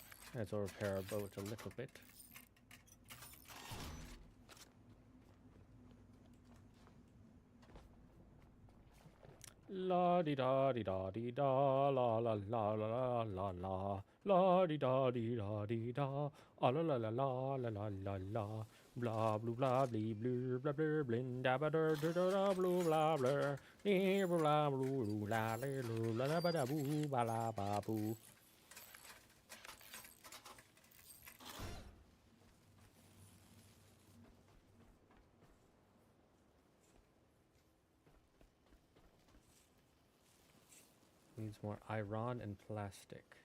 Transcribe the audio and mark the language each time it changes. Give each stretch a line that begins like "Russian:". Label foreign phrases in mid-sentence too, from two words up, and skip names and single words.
English: Let's repair our boat a little bit. La di da di da di da la la la la la la la di da di da di da la la la la la la la la blah blue blah blee blue blah blur blin da ba da da da blue blah blur nee blah blue la la la ba da boo ba la ba boo. Needs more iron and plastic.